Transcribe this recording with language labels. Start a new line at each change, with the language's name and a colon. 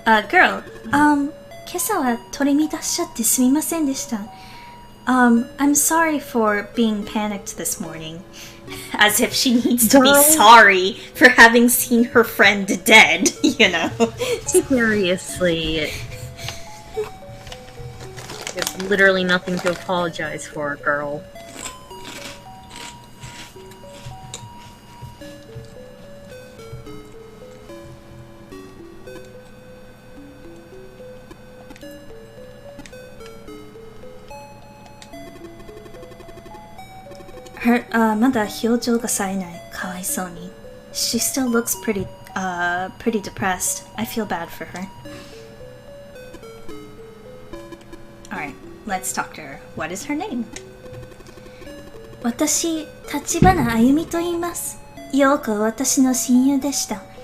Japanese: Girl, 今朝は取り乱しちゃってすみませんでした。
English: I'm sorry for being panicked this morning. As if she needs to be sorry for having seen her friend dead, you know? Seriously. There's literally nothing to apologize for, girl.
Japanese: Her, まだ表情が冴えない。かわいそうに。
English: She still looks pretty depressed. I feel bad for her. Alright, let's talk to her. What is her name?
Japanese: 私、立花あゆみと言います。ようこ私の親友でした。